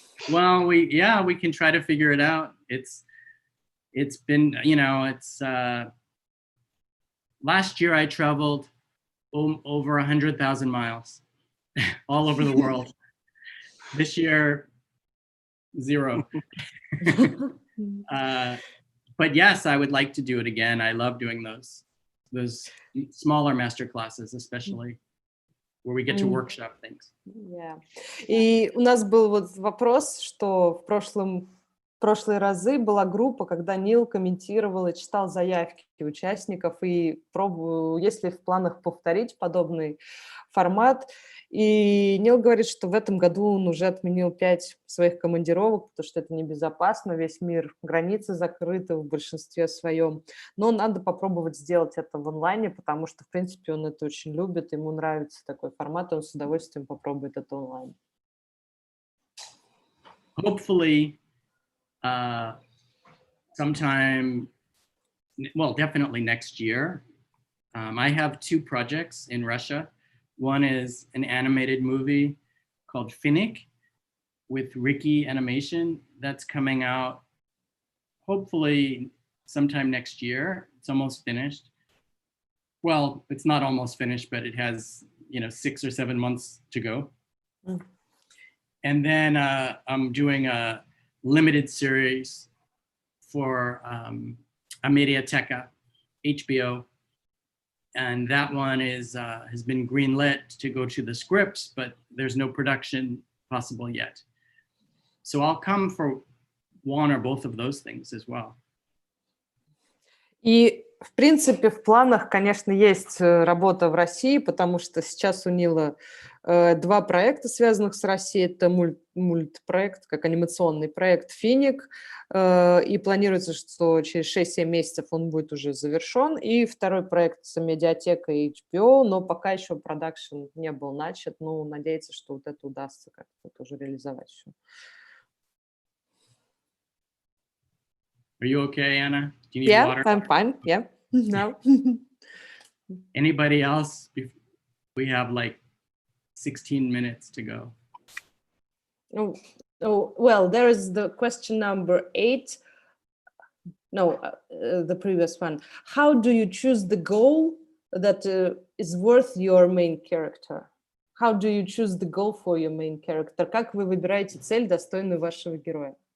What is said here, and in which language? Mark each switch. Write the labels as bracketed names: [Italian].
[English] Well, we can try to figure it out. It's been, you know, it's last year I traveled over 100,000 miles all over the world. This year, 0. But yes, I would like to do it again. I love doing those smaller master classes, especially where we get to workshop things. Yeah. [Russian] И у нас был вот вопрос, что в прошлые разы была группа, когда Нил комментировал и читал заявки участников, и пробую, есть ли в планах повторить подобный формат. И Нил говорит, что в этом году он уже отменил 5 своих командировок, потому что это небезопасно, весь мир, границы закрыты в большинстве своем. Но надо попробовать сделать это в онлайне, потому что, в принципе, он это очень любит, ему нравится такой формат, и он с удовольствием попробует это онлайн. [English] Hopefully, sometime, well, definitely next year. I have 2 projects in Russia. One is an animated movie called Finnick with Ricky Animation that's coming out hopefully sometime next year. It's almost finished. Well, it's not almost finished, but it has, 6 or 7 months to go. And then I'm doing a limited series for Mediateca, HBO. And that one has been greenlit to go to the scripts, but there's no production possible yet. So I'll come for one or both of those things as well. [Russian] И, в принципе, в планах, конечно, есть работа в России, потому что сейчас у Нила 2 проекта, связанных с Россией. Это мультпроект, как анимационный проект «Финик», и планируется, что через 6-7 месяцев он будет уже завершен. И второй проект с Медиатекой и HBO, но пока еще продакшн не был начат. Ну, надеется, что вот это удастся как-то тоже реализовать все. [English] Are you okay, Anna? Do you need water? I'm fine. Yeah. No. Anybody else? We have like 16 minutes to go. Oh, well, there is the question number 8. No, the previous one. How do you choose the goal that is worth your main character? How do you choose the goal for your main character? [Russian] Как вы выбираете цель, достойную вашего героя?